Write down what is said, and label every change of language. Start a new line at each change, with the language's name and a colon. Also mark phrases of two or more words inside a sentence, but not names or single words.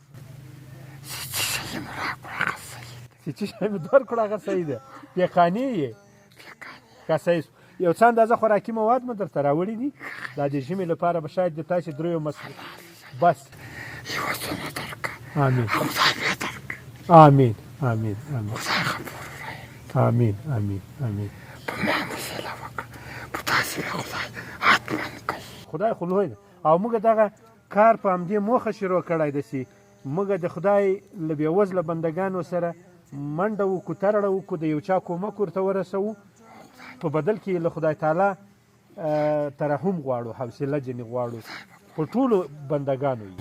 Pashto: چې څه شی مې درکړو هغه صحیح ده پیقانې یې ښه صحیح یو څه اندازه خوراکي مواد مو درته راوړي دي دا د ژمي لپاره به شاید د تاسې دریو بس یوه څونه درکړه آمین خدای بیا درکړه آمین آمین آمین خدای غفور رحیم آمین آمین آمین په ما مسله وکړه په تاسې به خدای حتما کوي خدای خو لوی ده او موږ دغه کار په همدې موخه شروع کړی ده چې موږ د خدای له بېوزله بندګانو سره منډه وکړو ترړه وکړو د یو چا کومک ورته ورسوو په بدل کې له خدای تعالی ترحم غواړو حوصله جنې غواړو په ټولو بندګانو یې